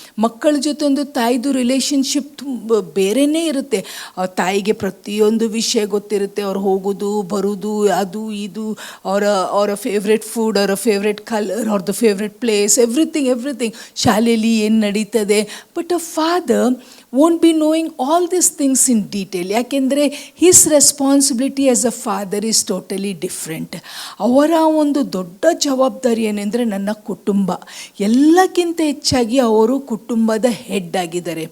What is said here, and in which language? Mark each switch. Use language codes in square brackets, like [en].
[kn] ಮಕ್ಕಳ ಜೊತೆ ಒಂದು ತಾಯಿದು ರಿಲೇಷನ್ಶಿಪ್ ಬೇರೆಯೇ ಇರುತ್ತೆ. ತಾಯಿಗೆ ಪ್ರತಿಯೊಂದು ವಿಷಯ ಗೊತ್ತಿರುತ್ತೆ. ಅವ್ರು ಹೋಗೋದು ಬರೋದು, ಅದು ಇದು, ಅವರ ಫೇವ್ರೆಟ್ ಫುಡ್, ಅವರ ಫೇವ್ರೆಟ್ ಕಲರ್, ಅವ್ರದ್ದು ಫೇವ್ರೆಟ್ ಪ್ಲೇಸ್, ಎವ್ರಿಥಿಂಗ್, ಶಾಲೆಯಲ್ಲಿ ಏನು ನಡೀತದೆ. [en] But a father won't be knowing all these things in detail. ಯಾಕೆಂದರೆ his responsibility as a father is totally different. [kn] ಅವರ ಒಂದು ದೊಡ್ಡ ಜವಾಬ್ದಾರಿ ಏನೆಂದರೆ ನನ್ನ ಕುಟುಂಬ. ಎಲ್ಲಕ್ಕಿಂತ ಹೆಚ್ಚಾಗಿ ಅವರು ಕುಟುಂಬದ ಹೆಡ್ ಆಗಿದ್ದಾರೆ.